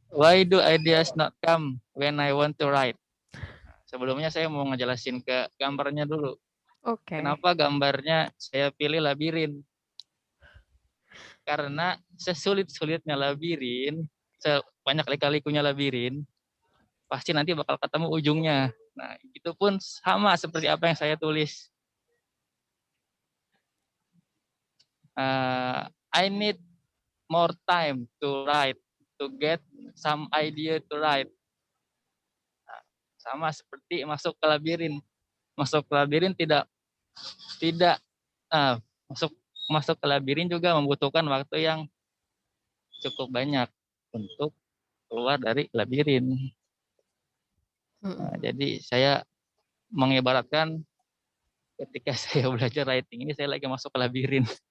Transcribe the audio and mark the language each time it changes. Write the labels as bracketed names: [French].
[English] Why do ideas not come when I want to write? [Indonesian] Sebelumnya saya mau ngejelasin ke gambarnya dulu. Oke. Kenapa gambarnya saya pilih labirin? Karena sesulit-sulitnya labirin, sebanyak lika-likunya labirin, pasti nanti bakal ketemu ujungnya. Nah, itu pun sama seperti apa yang saya tulis. [English] I need more time to write, to get some idea to write. [Indonesian] Nah, sama seperti masuk ke labirin. Masuk ke labirin masuk ke labirin juga membutuhkan waktu yang cukup banyak untuk keluar dari labirin. Nah, jadi saya mengibaratkan ketika saya belajar writing ini saya lagi masuk ke labirin.